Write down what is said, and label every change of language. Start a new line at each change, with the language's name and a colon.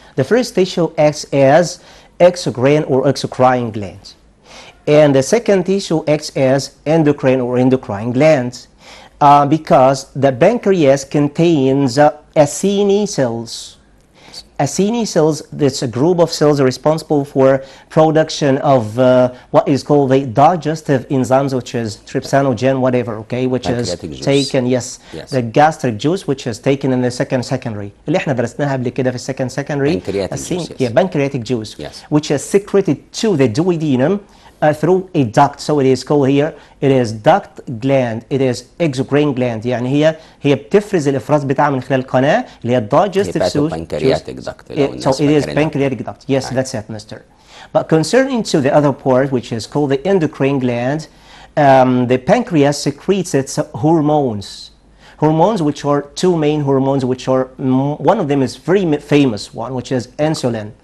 English: The first tissue acts as exocrine or exocrine glands, and the second tissue acts as endocrine or endocrine glands, because the pancreas contains Acini cells. Acini cells, that's a group of cells responsible for production of what is called the digestive enzymes, which is trypsinogen, whatever, okay, which is taken, yes, the gastric juice, which is taken in the secondary.
Arabic: اللي احنا درسناها قبل كده في secondary.
English: Pancreatic juice, yes. Yeah, pancreatic juice, yes. which is secreted to the duodenum through a duct. So it is called here, it is duct gland, it is exocrine gland.
Arabic: يعني هي بتفرز الافراز بتاعها من خلال القناه اللي هي digestive
English: pancreatic duct. So it is pancreatic duct. Yes, right. That's it, mister. But concerning to the other part, which is called the endocrine gland, the pancreas secretes its hormones, which are 2 main hormones, which are one of them is very famous one, which is insulin.